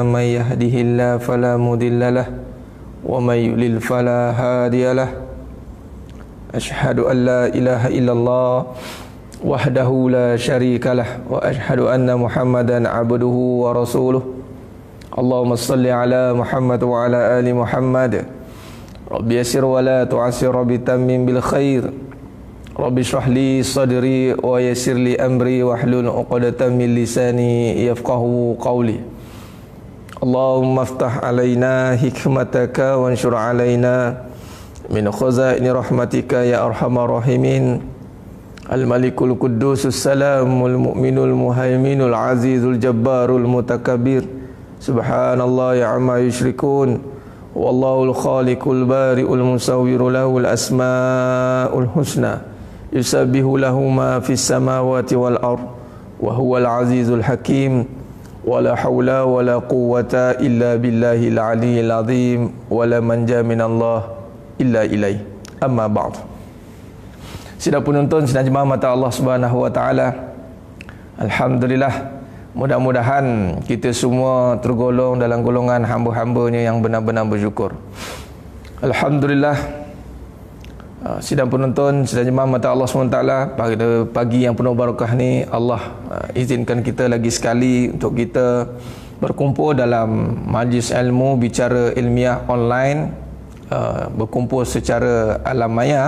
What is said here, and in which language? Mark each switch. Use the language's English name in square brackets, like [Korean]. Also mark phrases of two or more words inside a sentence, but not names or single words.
[Arabic] من يهده الله فلا مضل له ومن يضلل فلا هادي له. أشهد أن لا إله إلا الله وحده لا شريك له وأشهد أن محمدا عبده ورسوله. اللهم صل على محمد وعلى آل محمد. رب يسر ولا تعسر، رب تمم بالخير. رب اشرح لي صدري ويسر لي أمري واحلل عقدة من لساني يفقهوا قولي. اللهم افتح علينا حكمتك وانشر علينا من خزائن رحمتك يا أرحم الراحمين. الملك القدوس السلام المؤمن المهيمن العزيز الجبار المتكبر. سبحان الله عما يشركون. والله الخالق البارئ المصور له الأسماء الحسنى. يسبح له ما في السماوات والأرض. وهو العزيز الحكيم. ولا حول ولا قوة إلا بالله العلي العظيم. ولا منجا من الله إلا إليه. أما بعد. [Malay] Sidang penonton, sidang jemaah mata Allah [Arabic] سبحانه وتعالى. [Malay] Alhamdulillah, mudah-mudahan kita semua tergolong dalam golongan hamba-hambanya yang benar-benar bersyukur. Alhamdulillah. Sidang penonton, sidang jemaah mata Allah SWT, pada pagi yang penuh barakah ni, Allah izinkan kita lagi sekali untuk kita berkumpul dalam majlis ilmu bicara ilmiah online, berkumpul secara alam maya.